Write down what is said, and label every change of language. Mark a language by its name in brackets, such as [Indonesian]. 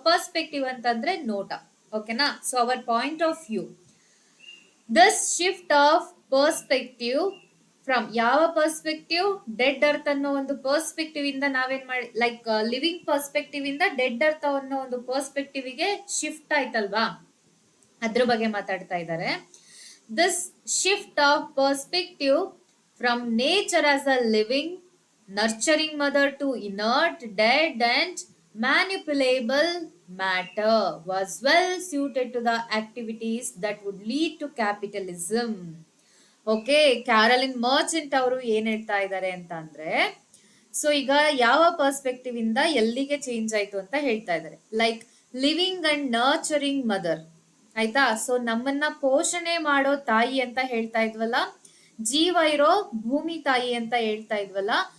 [Kannada] Perspective ಅಂತಂದ್ರೆ ನೋಟ. [English] ಓಕೆನಾ? So our point of view, this shift of perspective from [Kannada] ಯಾವ [English] Perspective? [Kannada] ಡೆಡ್ ಅರ್ತ್ ಅನ್ನೋ ಒಂದು ಪರ್ಸ್ಪೆಕ್ಟಿವ್ ಇಂದ ನಾವೇನ್ ಮಾಡಿ, ಲೈಕ್ ಲಿವಿಂಗ್ ಪರ್ಸ್ಪೆಕ್ಟಿವ್ ಇಂದ ಡೆಡ್ ಅರ್ತ್ ಅನ್ನೋ ಒಂದು ಪರ್ಸ್ಪೆಕ್ಟಿವ್ ಗೆ ಶಿಫ್ಟ್ ಆಯ್ತಲ್ವಾ, ಅದ್ರ ಬಗ್ಗೆ ಮಾತಾಡ್ತಾ ಇದ್ದಾರೆ. [English] This shift of perspective from nature as a living nurturing mother to inert, dead and manipulable matter was well suited to the activities that would lead to capitalism. [Kannada] Okay, Caroline Merchant ಅವರು ಏನ್ ಹೇಳ್ತಾ ಇದ್ದಾರೆ ಅಂತ ಅಂದ್ರೆ, ಸೊ ಈಗ ಯಾವ perspective ಇಂದ ಎಲ್ಲಿಗೆ ಚೇಂಜ್ ಆಯ್ತು ಅಂತ ಹೇಳ್ತಾ ಇದ್ದಾರೆ. [English] like living and nurturing mother, [Kannada] ಆಯ್ತಾ? ಸೊ ನಮ್ಮನ್ನ ಪೋಷಣೆ ಮಾಡೋ ತಾಯಿ ಅಂತ ಹೇಳ್ತಾ ಇದ್ವಲ್ಲ, ಜೀವ ಇರೋ ಭೂಮಿ ತಾಯಿ ಅಂತ ಹೇಳ್ತಾ ಇದ್ವಲ್ಲ.